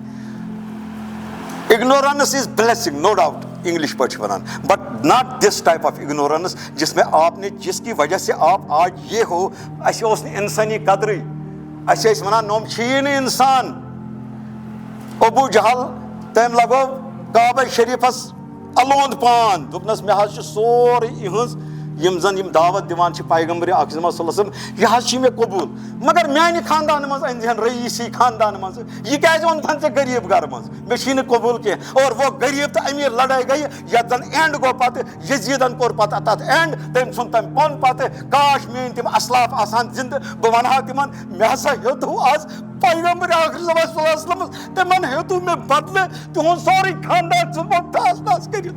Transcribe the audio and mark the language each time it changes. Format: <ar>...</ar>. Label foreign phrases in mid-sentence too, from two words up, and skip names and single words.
<en>Ignorance is blessing, no doubt, English</en> <ks>پٲٹھۍ ونان,</ks> <en>but not this type of ignorance</en> <ur>جس میں آپ نے جس کی وجہ سے آپ آج یہ ہو.</ur> <ks>اسے اوس نہٕ انسانی قدرٕے, اسے ٲسۍ ونان نوم چھیی نہٕ انسان. ابو جہل تٔمۍ لگو کعبہ شریفس الوند پان, دوٚپنس مےٚ حظ چھُ سورُے یِہٕنٛز یم زن یم دعوت دیوان چھِ پیغمبر اکرم</ks> <ar>صلی اللہ علیہ وسلم</ar> <ks>یہ حظ چھ مےٚ قبول, مگر میانہِ خاندان منٛز أنزِہن رئیسی خاندان منٛز. یہ کیازِ اوٚنتھن ژےٚ غریٖب گرٕ منٛز؟ مےٚ چھی نہٕ قبول کینٛہہ.</ks> <ur>اور وہ</ur> <ks>غریٖب تہٕ امیر لڑٲے گٔیہِ یتھ زن اینڈ گوٚو پتہٕ یزیٖدن کوٚر پتہٕ تتھ اینڈ. تٔمۍ ژھُن تٔمۍ پوٚن پتہٕ کاش میٲنۍ تِم اسلاف آسان زندٕ, بہٕ ونہٕ ہا تِمن مےٚ ہسا ہیوٚتوٗ آز پیغمبر اکرم</ks> <ar>صلی اللہ علیہ وسلم,</ar> <ks>تِمن ہیوٚتوٗ مےٚ بدلہٕ تِہُنٛد سورُے خاندان ژھُنمُت ٹاس ٹاس کٔرِتھ.</ks>